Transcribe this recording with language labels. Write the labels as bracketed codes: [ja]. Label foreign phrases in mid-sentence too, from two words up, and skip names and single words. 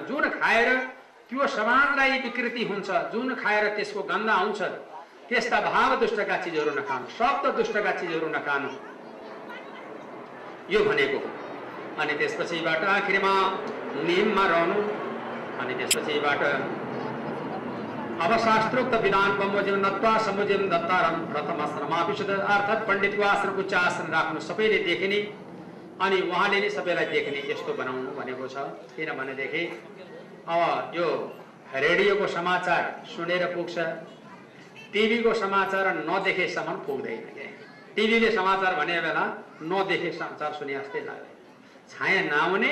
[ne] जुन खाएर त्यो समाजलाई विकृति हुन्छ, जुन खाएर त्यसको गन्ध आउँछ, त्यस्ता भाव दुष्टका चिजहरू नखानु, शब्द दुष्टका चिजहरू नखानु, यो भनेको हो। अनि त्यसपछिबाट आखिरमा नियममा रहनु। अनि त्यसपछिबाट अब शास्त्रोक्त विधान बमोजिम [sa] नत्वा समुजिम दत्तारम प्रथम आश्रमापिषद, [ne] अर्थात् पण्डितको आश्रम उच्च आश्रम राख्नु, सबैले देख्ने अनि उहाँले नै सबैलाई देख्ने यस्तो बनाउनु भनेको छ। किनभनेदेखि अब यो रेडियोको समाचार सुनेर पुग्छ, टिभीको समाचार नदेखेसम्म पुग्दैन। टिभीले समाचार भने बेला नदेखे समाचार सुने जस्तै लाग्दैन, छाया नआउने।